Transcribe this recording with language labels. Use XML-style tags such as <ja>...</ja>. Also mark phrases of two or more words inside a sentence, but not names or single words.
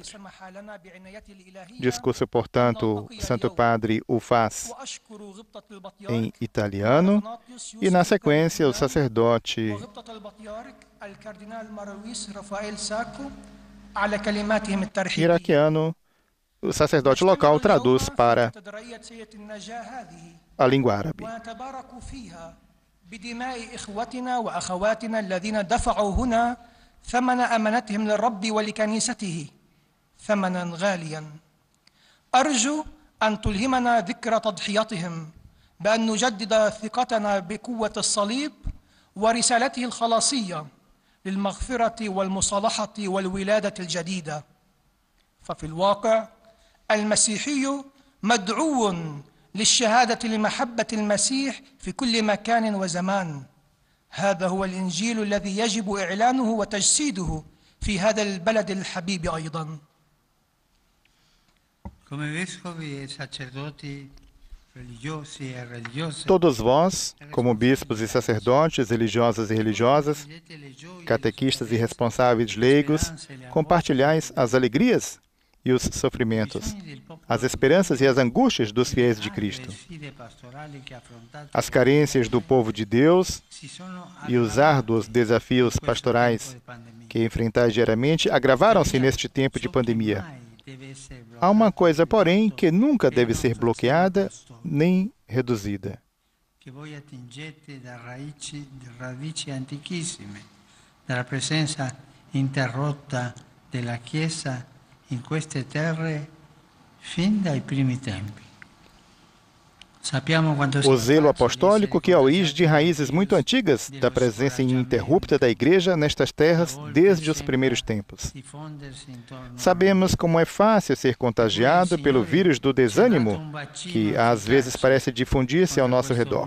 <pt>Discurso, portanto, o Santo Padre o faz em italiano e, na sequência, o sacerdote iraquiano, o sacerdote local, traduz para a língua árabe.</pt> <ar>ثمن أمانتهم للرب ولكنيسته ثمنا غاليا أرجو أن تلهمنا ذكرى تضحيتهم بأن نجدد ثقتنا بقوة الصليب ورسالته الخلاصية للمغفرة والمصالحة والولادة الجديدة. ففي الواقع المسيحي مدعو للشهادة لمحبة المسيح في كل مكان وزمان. هذا هو الإنجيل الذي يجب إعلانه وتجسيده في هذا البلد الحبيب أيضا.</ar> <pt>Todos vós, como bispos e sacerdotes, religiosos e religiosas, catequistas e responsáveis leigos, compartilhais as alegrias e os sofrimentos, as esperanças e as angústias dos fiéis de Cristo, as carências do povo de Deus e os árduos desafios pastorais que enfrentais diariamente agravaram-se neste tempo de pandemia. Há uma coisa, porém, que nunca deve ser bloqueada nem reduzida.</pt> <it>Che voi attingete da radici antichissime, dalla presenza interrotta della Chiesa in queste terre fin dai primi tempi.</it> <pt>O zelo apostólico que é a origem de raízes muito antigas da presença ininterrupta da Igreja nestas terras desde os primeiros tempos. Sabemos como é fácil ser contagiado pelo vírus do desânimo, que às vezes parece difundir-se ao nosso redor.</pt>